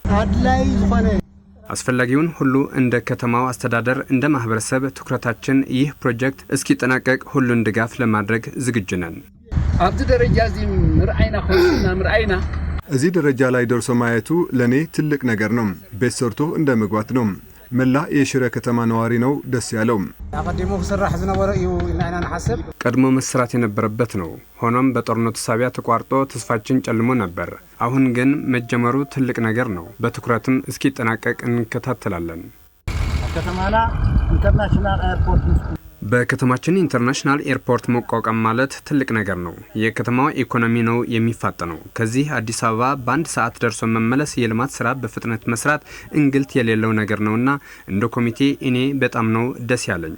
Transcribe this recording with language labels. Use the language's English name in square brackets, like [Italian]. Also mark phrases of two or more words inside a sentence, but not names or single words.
[Amharic] አስፈላጊውን ሁሉ እንደ ከተማው አስተዳደር እንደ ማህበረሰብ ትኩረታችን ይህ ፕሮጀክት እስኪጠናቀቅ ሁሉን ድጋፍ ለማድረግ ዝግጁ ነን። እዚህ ደረጃ ላይ ደርሶ ማየቱ ለኔ ትልቅ ነገር ነው። ቤት ሰርቶ እንደ መግባት ነው። መላ የሽረ ከተማ ነዋሪ ነው ደስ ያለው። [Tigrinya] አቀድሞ ክስራሕ ዝነበረ እዩ ኢና ንሓስብ [Amharic] ቀድሞ መስራት የነበረበት ነው። ሆኖም በጦርነቱ ሳቢያ ተቋርጦ ተስፋችን ጨልሞ ነበር። አሁን ግን መጀመሩ ትልቅ ነገር ነው። በትኩረትም እስኪጠናቀቅ እንከታተላለን። ከተማና ኢንተርናሽናል ኤርፖርት በከተማችን ኢንተርናሽናል ኤርፖርት መቋቋም ማለት ትልቅ ነገር ነው። የከተማዋ ኢኮኖሚ ነው የሚፋጠነው። ከዚህ አዲስ አበባ በአንድ ሰዓት ደርሶ መመለስ የልማት ስራ በፍጥነት መስራት እንግልት የሌለው ነገር ነውና እንደ ኮሚቴ እኔ በጣም ነው ደስ ያለኝ።